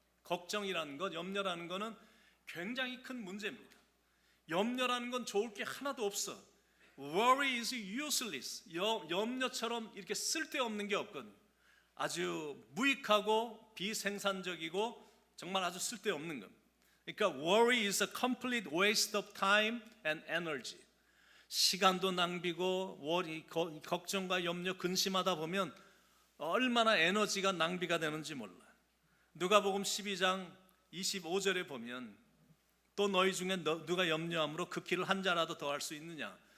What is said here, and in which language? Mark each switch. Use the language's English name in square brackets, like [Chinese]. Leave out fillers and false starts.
[Korean] 걱정이라는 것, 염려라는 것은 굉장히 큰 문제입니다. 염려라는 건 좋을 게 하나도 없어. [English] Worry is useless. [Korean] 염려처럼 이렇게 쓸데없는 게 없거든요. 아주 무익하고 비생산적이고 정말 아주 쓸데없는 겁니다. 그러니까 [English] worry is a complete waste of time and energy. [Korean] 시간도 낭비고, 걱정과 염려, 근심하다 보면 얼마나 에너지가 낭비가 되는지 몰라요. 누가복음 12장 25절에 보면, 또 너희 중에 누가 염려함으로 그 키를 한 자라도 더 할 수 있느냐.